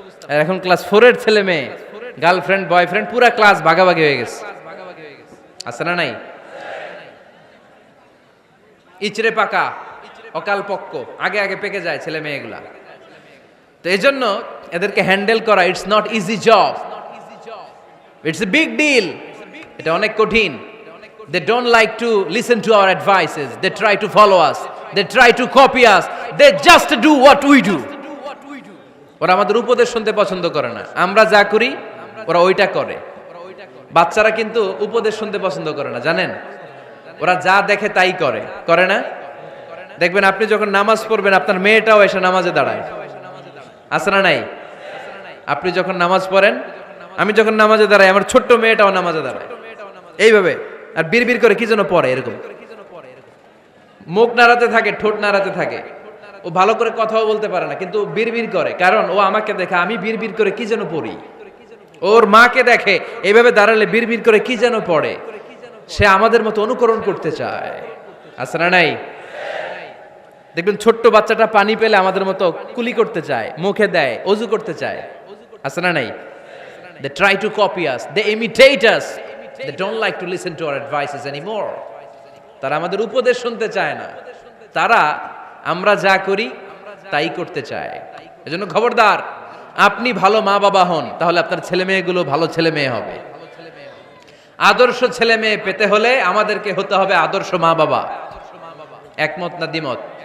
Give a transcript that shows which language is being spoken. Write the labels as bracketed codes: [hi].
[bn] আর এখন ক্লাস 4 এর ছেলে মেয়ে, গার্লফ্রেন্ড বয়ফ্রেন্ড, পুরা ক্লাস ভাগাভাগি হয়ে গেছে, আছে না নাই? ইচড়ে পাকা, অকাল পক্ক, আগে আগে পেকে যায় ছেলে মেয়েগুলা। তো এই জন্য এদেরকে হ্যান্ডেল করা, [en] It's not easy job, it's a big deal. [bn] এটা অনেক কঠিন। [en] They don't like to listen to our advices. They try to follow us. They try to copy us. They just do what we do. [bn] ওরা আমাদের উপদেশ শুনতে পছন্দ করে না। আমরা যা করি ওরা ওইটা করে। বাচ্চারা কিন্তু উপদেশ শুনতে পছন্দ করে না, জানেন? ওরা যা দেখে তাই করে, করে না? দেখবেন আপনি যখন নামাজ পড়বেন আপনার মেয়েটাও এসে নামাজে দাঁড়ায়, আছে না নাই? আপনি যখন নামাজ পড়েন, আমি যখন নামাজে দাঁড়াই, আমার ছোট্ট মেয়েটাও নামাজে দাঁড়ায় এইভাবে, আর বিড়বিড় করে কি যেন পড়ে, এরকম মুখ নাড়াতে থাকে, ঠোঁট নাড়াতে থাকে। ও ভালো করে কথাও বলতে পারে না, কিন্তু বিড়বিড় করে, কারণ ও আমাকে দেখে আমি বিড়বিড় করে কি যেন পড়ি। ওর মাকে দেখে এইভাবে দাঁড়ালে বিড়বিড় করে কি যেন পড়ে। সে আমাদের মতো অনুকরণ করতে চায়, আছে না নাই? দেখবেন ছোট্ট বাচ্চাটা পানি পেলে আমাদের মতো কুলি করতে চায়, মুখে দেয়, অজু করতে চায়, আছে না নাই? [en] They try to copy us, they imitate us, they don't like to listen to our advices anymore. [bn] তারা আমাদের উপদেশ শুনতে চায় না, তারা আমরা যা করি তাই করতে চায়। এজন্য খবরদার, আপনি ভালো মা বাবা হন, তাহলে আপনার ছেলে মেয়েগুলো ভালো ছেলে মেয়ে হবে। আদর্শ ছেলে মেয়ে পেতে হলে আমাদেরকে হতে হবে আদর্শ মা বাবা। একমত না দ্বিমত?